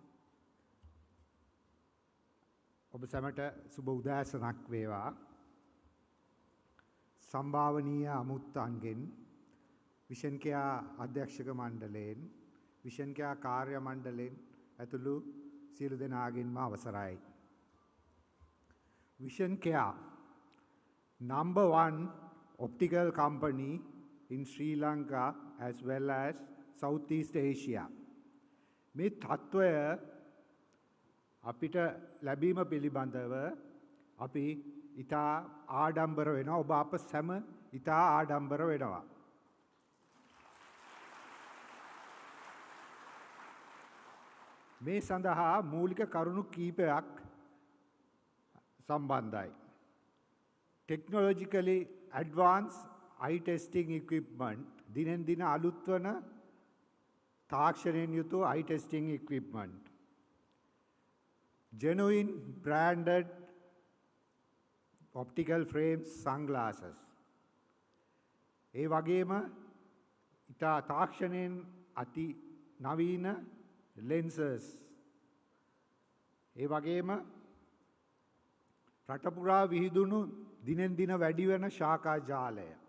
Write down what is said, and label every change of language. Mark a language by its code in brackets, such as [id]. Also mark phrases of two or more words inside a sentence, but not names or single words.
[si] ඔබ සැමට සුබ උදෑසනක් වේවා. සම්භාවනීය අමුත්තන්ගෙන් විෂන් කෙයා අධ්‍යක්ෂක මණ්ඩලයෙන් විෂන් කෙයා කාර්ය මණ්ඩලයෙන් ඇතුළු සියලු දෙනාගෙන්ම අවසරයි. [en] විෂන් කෙයා number 1 optical company in Sri Lanka as well as Southeast Asia. [si] මේ තත්ත්වය අපිට ලැබීම පිළිබඳව අපි ඉතා ආඩම්බර වෙනවා. ඔබ අප සැම ඉතා ආඩම්බර වෙනවා. මේ සඳහා මූලික කරුණු කීපයක් සම්බන්ධයි. [en] Technologically advanced eye testing equipment [si] දිනෙන් දින අලුත් වන තාක්ෂණයෙන් යුතු [en] eye testing equipment. Genuine branded optical frames sunglasses. [si] ඒ වගේම ඉතා තාක්ෂණයෙන් අති නවීන lenses. ඒ වගේම රට පුරා විහිදුණු දිනෙන් දින වැඩි වෙන ශාඛා ජාලය.